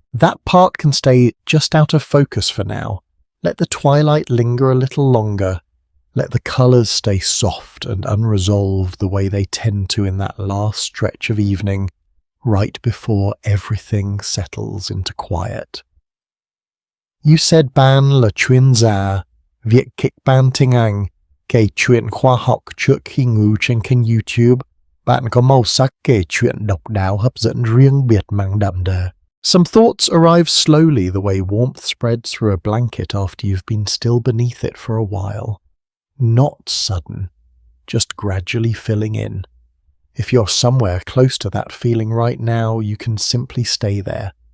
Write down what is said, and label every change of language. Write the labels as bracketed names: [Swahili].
[English] That part can stay just out of focus for now. Let the twilight linger a little longer. Let the colours stay soft and unresolved the way they tend to in that last stretch of evening, right before everything settles into quiet. You said [Vietnamese] ban là chuyên gia, việc kịch bản tiếng Anh, kể chuyện khoa học trước khi ngủ trên kênh YouTube. Bạn có màu sắc kể chuyện độc đáo hấp dẫn riêng biệt mang đậm đà. [English] Some thoughts arrive slowly the way warmth spreads through a blanket after you've been still beneath it for a while. Not sudden, just gradually filling in. If you're somewhere close to that feeling right now, you can simply stay there.